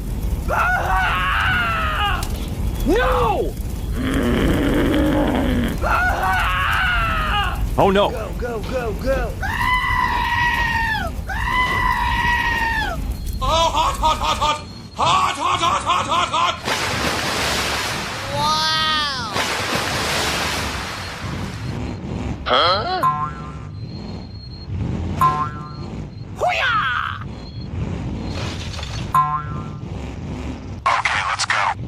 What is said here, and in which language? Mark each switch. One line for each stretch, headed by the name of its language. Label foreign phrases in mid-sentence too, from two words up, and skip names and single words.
English: No! Oh no! Go, go, go, go! Oh, hot, hot, hot, hot! Hot, hot, hot, hot, hot, hot! Wow! Huh? Okay, let's go.